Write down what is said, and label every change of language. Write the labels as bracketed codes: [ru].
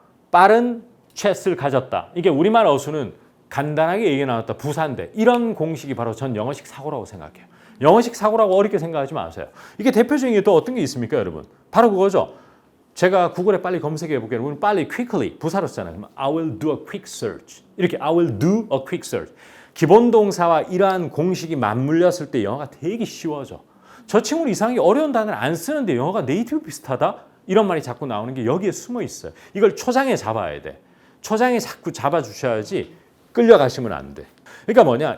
[ko] 빠른 chat을 가졌다. 이게 우리말 어수는 간단하게 얘기 나눴다 부사인데 이런 공식이 바로 전 영어식 사고라고 생각해요. 영어식 사고라고 어렵게 생각하지 마세요. 이게 대표적인 게 또 어떤 게 있습니까, 여러분? 바로 그거죠. 제가 구글에 빨리 검색해 볼게요. 우리는 빨리 quickly 부사로 쓰잖아요. [en] 그러면 I will do a quick search. 이렇게 I will do a quick search. [ko] 기본 동사와 이러한 공식이 맞물렸을 때 영어가 되게 쉬워져. 저 친구는 이상하게 어려운 단어를 안 쓰는데 영어가 네이티브 비슷하다? 이런 말이 자꾸 나오는 게 여기에 숨어 있어요. 이걸 초장에 잡아야 돼. 초장에 자꾸 잡아주셔야지 끌려가시면 안 돼. 그러니까 뭐냐?